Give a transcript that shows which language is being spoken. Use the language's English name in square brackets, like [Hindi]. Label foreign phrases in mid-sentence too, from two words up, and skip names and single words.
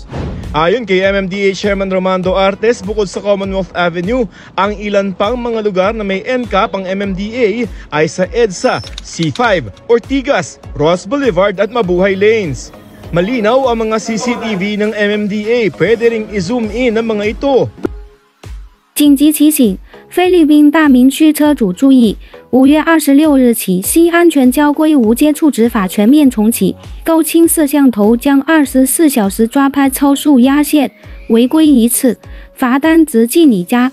[Filipino] Ayon kay MMDA Chairman Romando Artes, bukod sa Commonwealth Avenue, ang ilan pang mga lugar na may NCAP ang MMDA ay sa EDSA, C5, Ortigas, Ross Boulevard at Mabuhay Lanes. Malinaw ang mga CCTV ng MMDA, pwede ring i-zoom in ang mga ito. [Chinese] 紧急提醒，菲律宾大明区车主注意！5月26日起，新安全交规无接触执法全面重启，高清摄像头将24小时抓拍超速压线，违规一次罚单直寄你家。